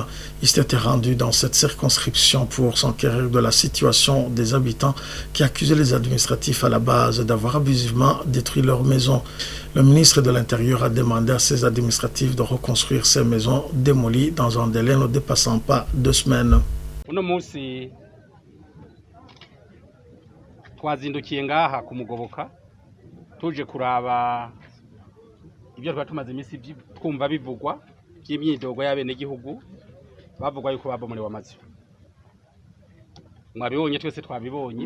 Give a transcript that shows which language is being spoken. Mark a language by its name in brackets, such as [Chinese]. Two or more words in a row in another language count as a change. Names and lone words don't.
[French] Il s'était rendu dans cette circonscription pour s'enquérir de la situation des habitants qui accusaient les administratifs à la base d'avoir abusivement détruit leurs maisons. Le ministre de l'Intérieur a demandé à ses administratifs de reconstruire ces maisons démolies dans un délai ne dépassant pas 2 semaines. [Rundi] Uno munsi twazindukiye ngaha ku Mugoboka tuje kuraba ibyo twari tumaze iminsi twumva bivugwa by'imyidogo y'abene gihugu bavugwa yuko babomorewe amazu. Mwabibonye twese twabibonye.